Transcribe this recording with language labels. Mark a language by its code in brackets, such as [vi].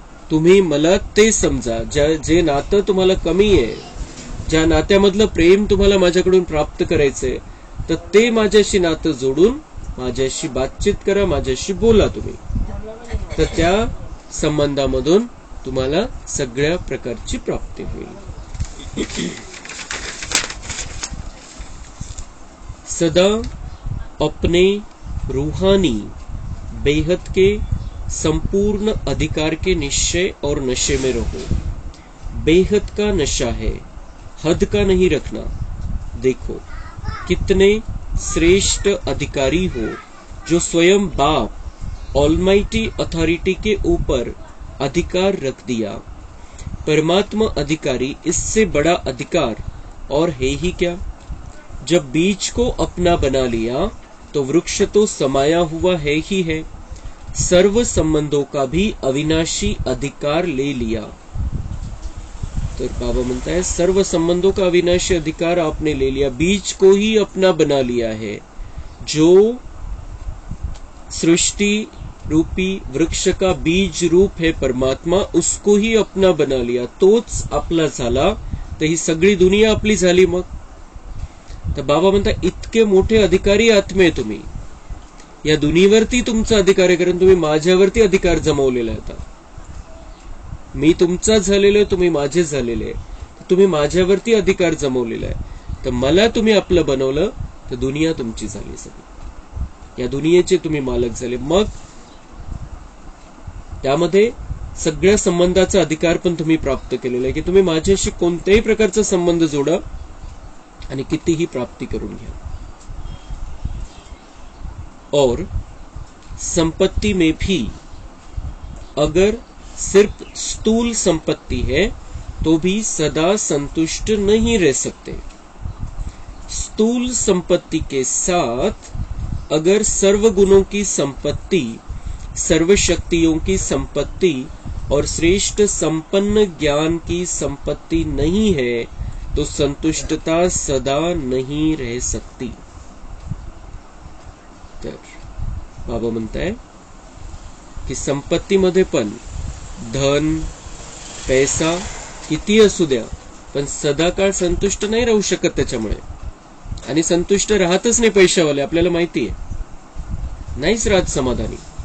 [mr] तुम्ही मला ते समजा, जे नातं तुम्हाला कमी आहे, ज्या नात्यामधलं प्रेम तुम्हाला माझ्याकडून प्राप्त करायचंय, तर ते माझ्याशी नातं जोडून माझ्याशी बातचीत करा, माझ्याशी बोला तुम्ही. तर त्या संबंधामधून तुम्हाला सगळ्या प्रकारची प्राप्ती होईल. [hi] सदा अपने रूहानी बेहद के संपूर्ण अधिकार के निश्चय और नशे में रहो. बेहद का नशा है, हद का नहीं रखना. देखो कितने श्रेष्ठ अधिकारी हो जो स्वयं बाप ऑलमाइटी अथॉरिटी के ऊपर अधिकार रख दिया. परमात्मा अधिकारी, इससे बड़ा अधिकार और है ही क्या. जब बीज को अपना बना लिया तो वृक्ष तो समाया हुआ है ही है. सर्व संबंधों का भी अविनाशी अधिकार ले लिया. तो बाबा म्हणता है सर्व संबंधों का अविनाशी अधिकार आपने ले लिया, बीज को ही अपना बना लिया है. जो सृष्टि रूपी वृक्ष का बीज रूप है परमात्मा, उसको ही अपना बना लिया, [mr] तोच आपला झाला तर ही सगळी दुनिया आपली झाली. मग तर बाबा म्हणतात इतके मोठे अधिकारी आत्मे तुम्ही, या दुनियेवरती तुमचा अधिकार आहे, कारण तुम्ही माझ्यावरती अधिकार जमवलेला आहे. आता मी तुमचा झालेलो आहे, तुम्ही माझे झालेले आहे, तुम्ही माझ्यावरती अधिकार जमवलेला आहे. तर मला तुम्ही आपलं बनवलं तर दुनिया तुमची झाली सगळी, या दुनियेचे तुम्ही मालक झाले. मग त्यामध्ये सगळ्या संबंधाचा अधिकार पण तुम्ही प्राप्त केलेला आहे, की तुम्ही माझ्याशी कोणत्याही प्रकारचा संबंध जोडा आणि कितीही प्राप्ती करून घ्या. [hi] और संपत्ति में भी अगर सिर्फ स्थूल संपत्ति है तो भी सदा संतुष्ट नहीं रह सकते. स्थूल संपत्ति के साथ अगर सर्व गुणों की संपत्ति, सर्व शक्तियों की संपत्ति और श्रेष्ठ संपन्न ज्ञान की संपत्ति नहीं है तो संतुष्टता सदा नहीं रह सकती. [mr] तर बाबा म्हणताय की संपत्तीमध्ये पण धन, पैसा किती असू द्या, पण सदाकाळ संतुष्ट नाही राहू शकत त्याच्यामुळे. आणि संतुष्ट राहतच नाही पैशावाले, आपल्याला माहिती आहे, नाहीच राहत समाधानी.